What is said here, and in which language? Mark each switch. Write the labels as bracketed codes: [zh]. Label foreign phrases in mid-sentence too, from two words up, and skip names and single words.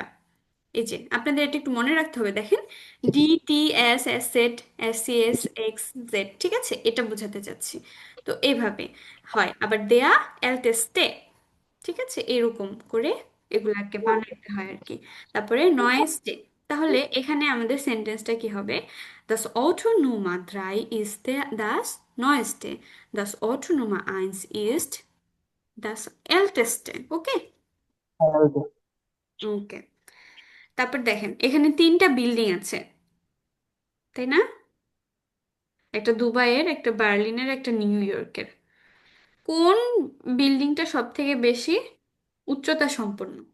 [bn] এই যে আপনাদের এটা একটু মনে রাখতে হবে, দেখেন ডি টি এস এস সেট এস সি এস এক্স জেড, ঠিক আছে? এটা বোঝাতে চাচ্ছি। তো এইভাবে হয়। আবার [de] der älteste, [bn] ঠিক আছে? এরকম করে এগুলাকে বানাইতে হয় আর কি। তারপরে নয়েস্টে, তাহলে এখানে আমাদের সেন্টেন্সটা কি হবে? [de] Das Auto Nummer 3 ist das neueste. Das Auto Nummer 1 ist das älteste. [bn] ওকে ওকে, তারপর দেখেন এখানে তিনটা বিল্ডিং আছে তাই না? একটা দুবাইয়ের, একটা বার্লিনের, একটা নিউ ইয়র্কের। কোন বিল্ডিংটা সব থেকে বেশি উচ্চতা সম্পন্ন?